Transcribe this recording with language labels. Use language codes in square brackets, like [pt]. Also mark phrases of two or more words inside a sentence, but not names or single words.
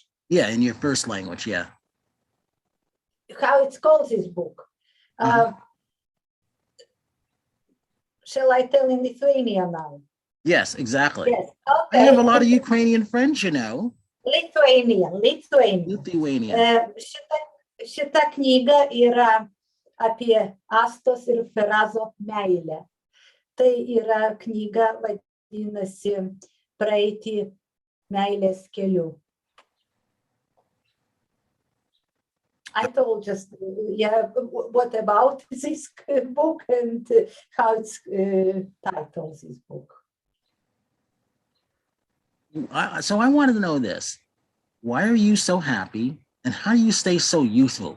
[en] Yeah, in your first language, yeah. How it's called, this book? Shall I tell in Lithuania now? Yes, exactly. Yes. Okay. I have a lot of Ukrainian friends, Lithuanian. [lt] Šita knyga yra apie Astos ir Ferazo meilę. Tai yra knyga, vadinasi, praeiti meilės keliu. [en] I told just, what about this book and how it's titled, this book. So I wanted to know this. Why are you so happy, and how do you stay so youthful?